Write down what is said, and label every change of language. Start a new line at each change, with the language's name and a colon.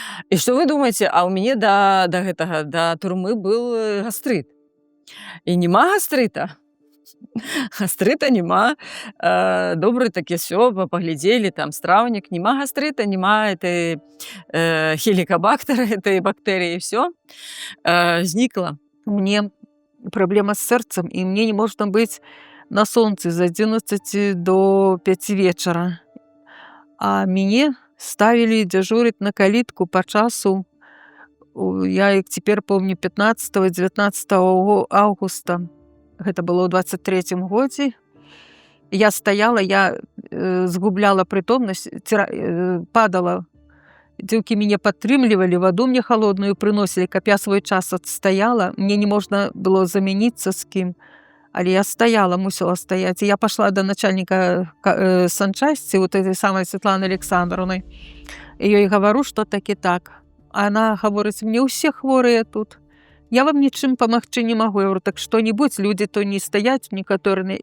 Belarusian: І што вы думаеце, а ў мяне да турмы был гастрыт. І нема гастрыта. Гастрыта няма. Добры такі всё, паглядзелі, там страўнік, няма гастрыта, няма этой хелікабактера, этой бактэрыі, всё. Знікла.
Russian: Мне проблема с сердцем, и мне не можно быть на солнце с 11 до 5 вечера. А мне ставили дежурить на калитку по часу. Я их теперь помню 15-19 августа. Это было
Belarusian: ў 23-м годзе. Я стаяла, я згубляла прытомнасць, падала. Дзеўкі мяне падтрымлівалі, ваду мне холодную прыносілі, каб я свой час адстаяла. Мне не можна было замяніцца з кім. Але я стаяла, мусила стаять.
Russian: И я пошла до начальника санчасти, вот этой самой Светланы Александровны. И я ей говорю, что так и так. А она говорит, мне усе хворые тут. Я вам ничем помочь не могу. Я говорю, так что-нибудь, люди то не стоят некоторые.